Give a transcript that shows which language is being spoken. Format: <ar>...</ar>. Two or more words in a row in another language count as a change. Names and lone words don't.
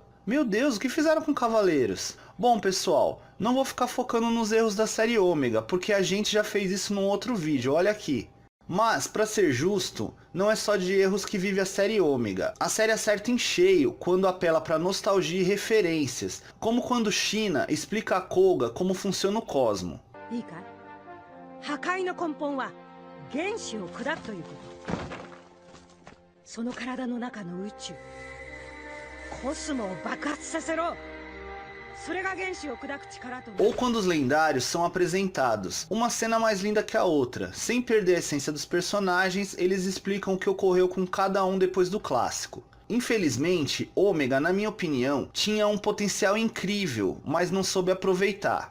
<pt>Meu Deus, o que fizeram com cavaleiros? Bom pessoal, não vou ficar focando nos erros da série Ômega, porque a gente já fez isso num outro vídeo, olha aqui. Mas, para ser justo, não é só de erros que vive a série Ômega. A série acerta em cheio quando apela para nostalgia e referências, como quando Shina explica a Koga como funciona o cosmo.</pt> <ja>原子を砕くということ。その体の中の宇宙、コスモを爆発させろ。それが原子を砕く力と。</ja> <pt>Ou quando os lendários são apresentados, uma cena mais linda que a outra, sem perder a essência dos personagens, eles explicam o que ocorreu com cada um depois do clássico. Infelizmente, Ômega, na minha opinião, tinha um potencial incrível, mas não soube aproveitar.</pt>